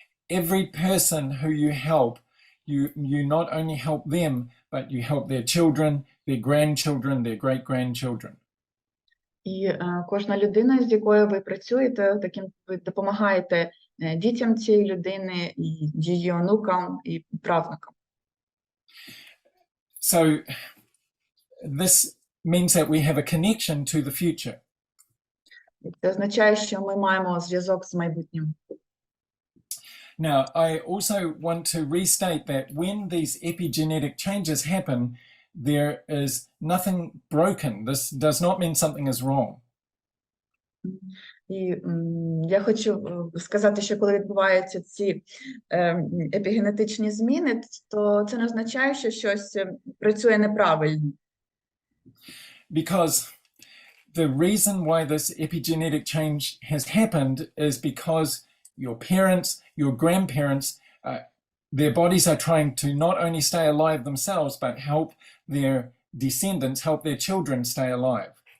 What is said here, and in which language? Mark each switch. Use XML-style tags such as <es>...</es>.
<en>Every person who you help, you not only help them, but you help their children, their grandchildren, their great-grandchildren.</en> <uk>І кожна людина, з якою ви працюєте, таким ви допомагаєте дітям цієї людини, і її онукам, і правнукам.</uk> <en>So this means that we have a connection to the future.</en> <uk>Це означає, що ми маємо зв'язок з майбутнім.</uk> <en>Now, I also want to restate that when these epigenetic changes happen, there is nothing broken. This does not mean something is wrong.</en> <uk>І я хочу сказати, що коли відбуваються ці епігенетичні зміни, то це не означає, що щось працює неправильно.</uk> <en>Because the reason why this epigenetic change has happened is because your parents, your grandparents, their bodies are trying to not only stay alive themselves, but help their descendants, help their children stay alive.</en>